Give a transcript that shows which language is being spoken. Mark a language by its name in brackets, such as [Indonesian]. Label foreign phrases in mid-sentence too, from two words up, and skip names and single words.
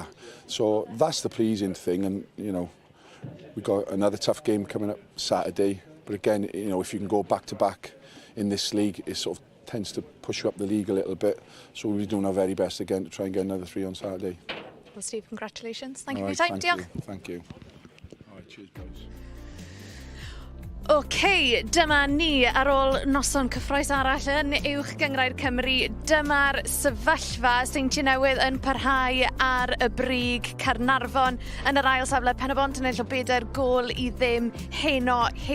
[English] So that's the pleasing thing, and we got another tough game coming up Saturday. But again, if you can go back to back in this league, it sort of tends to push you up the league a little bit. So we'll be doing our very best again to try and get another 3 on Saturday. Well, Steve, congratulations. Thank you All for your right, time. Diolch. Thank you. All right, cheers, boys. [Welsh] OK, dyma ni ar ôl noson cyffroes arall yn uwch gyngrair Cymru. Dyma'r sefyllfa Seintiau Newydd yn parhau ar y brig. Caernarfon yn yr ail safle, Pen y Bont yn ennill o 4 gôl i 0 heno hefyd.